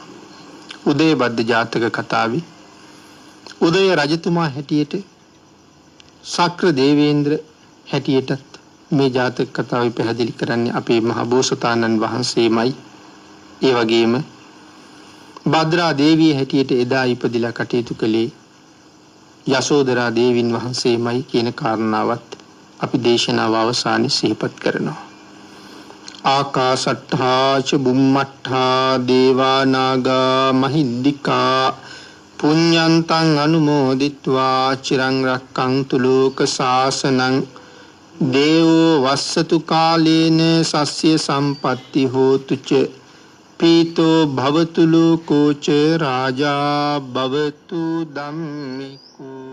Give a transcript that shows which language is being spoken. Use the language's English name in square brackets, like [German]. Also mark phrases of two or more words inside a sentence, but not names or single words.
[Sinhala] උදයබද්ද ජාතක කතාවේ උදය රජතුමා හැටියට ශක්‍ර දේවේන්ද්‍ර හැටියටත් මේ ජාතක කතාවේ පැහැදිලි කරන්නේ අපේ මහ බෝසතාණන් වහන්සේමයි. ඒ වගේම භද්‍රා දේවිය හැටියට එදා ඉපදිලා කටයුතු කළේ යශෝදරා දේවින් වහන්සේමයි කියන කාරණාවත් අපි දේශනාව අවසානයේ සිහිපත් කරනවා. [Pali] ආකාශට්ඨා ච බුම්මට්ඨා දේවා නාග මහිද්దికා පුඤ්ඤන්තං අනුමෝදිත්වා චිරං රක්ඛන්තු ලෝක සාසනං දේවෝ වස්සතු කාලේන සස්්‍ය සම්පatti හෝතු ච පීතෝ භවතු ලෝකෝ ච රාජා භවතු ධම්මිකෝ.